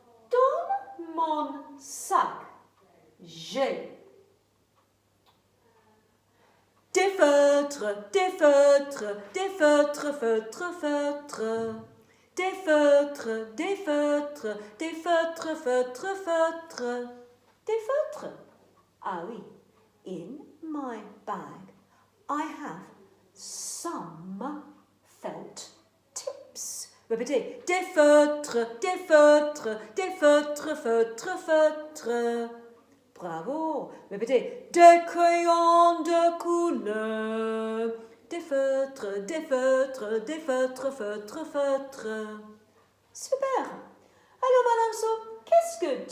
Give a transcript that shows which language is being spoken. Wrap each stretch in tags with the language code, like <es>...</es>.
<fr>Dans mon sac, j'ai des feutres, des feutres, des feutres, feutres, feutres. Des feutres, des feutres, des feutres, feutres, feutres. Des feutres. Ah oui.</fr> <en>In my bag, I have some felt tips.</en> <fr>Répétez. Des feutres, des feutres, des feutres, feutres, feutres. Bravo. Répétez. Des crayons de couleur. Des feutres, des feutres, des feutres, feutres, feutres. Super. Alors, Madame So, qu'est-ce que</fr>